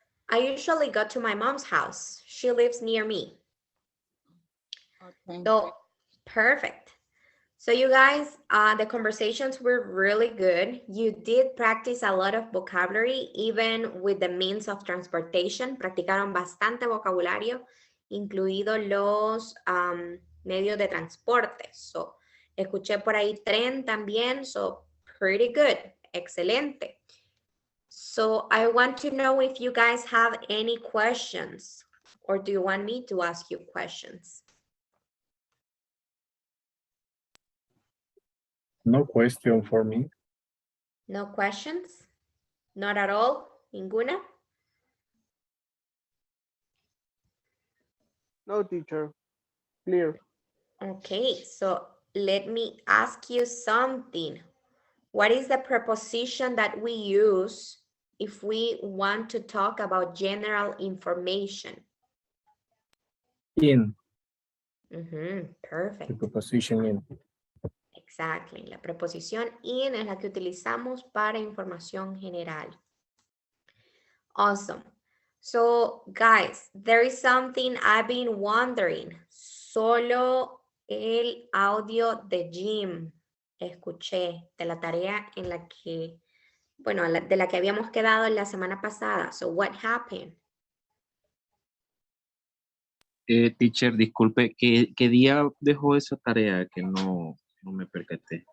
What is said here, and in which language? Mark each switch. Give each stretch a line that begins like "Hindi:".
English: I usually go to my mom's house. She lives near me. Okay. So, perfect. So you guys, the conversations were really good. You did practice a lot of vocabulary, even with the means of transportation.
Spanish: Practicaron bastante vocabulario, incluidos los medios de transporte. So, escuché por ahí tren también.
English: So, pretty good. Excelente. So, I want to know if you guys have any questions, or do you want me to ask you questions? No question for me. No questions? Not at all? Ninguna? No, teacher. Clear. Okay, so let me ask you something. What is the preposition that we use if we want to talk about general information? In. Perfect. The preposition in. Exactly.
Spanish: La preposición in es la que utilizamos para información general.
English: Awesome. So, guys, there is something I've been wondering.
Spanish: Solo el audio de Jim escuché de la tarea en la que, bueno, de la que habíamos quedado en la semana pasada.
English: So, what happened?
Spanish: Teacher, disculpe, ¿qué día dejó esa tarea que no me percaté?